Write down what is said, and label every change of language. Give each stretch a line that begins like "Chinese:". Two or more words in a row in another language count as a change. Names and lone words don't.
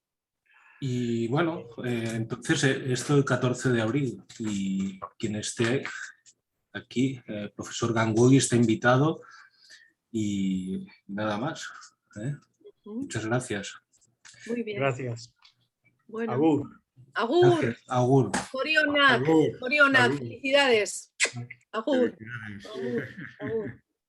Spanish: Y bueno, entonces esto el 14 de abril y quien esté aquí, el profesor Ganguly está invitado y nada más. Muchas gracias. Muy bien. Gracias. Bueno. Agur. Agur. Gracias. Agur. Corionak. Agur. Corionak. Agur. Felicidades. Agur. Felicidades. Agur. Agur.